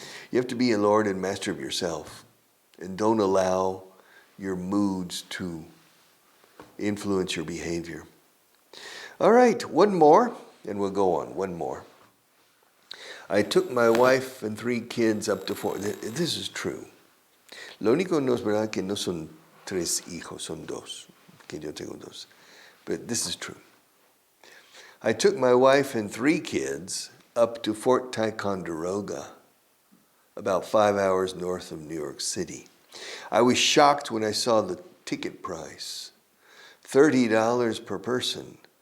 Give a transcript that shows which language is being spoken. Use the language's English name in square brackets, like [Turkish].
[English] You have to be a Lord and master of yourself, and don't allow your moods to influence your behavior. All right, one more, and we'll go on. One more. I took my wife and 3 kids up to 4. This is true. [Spanish] Lo único no es verdad que no son 3 hijos, son 2, que yo tengo 2. [English] But this is true. I took my wife and 3 kids up to Fort Ticonderoga, about 5 hours north of New York City. I was shocked when I saw the ticket price, $30 per person.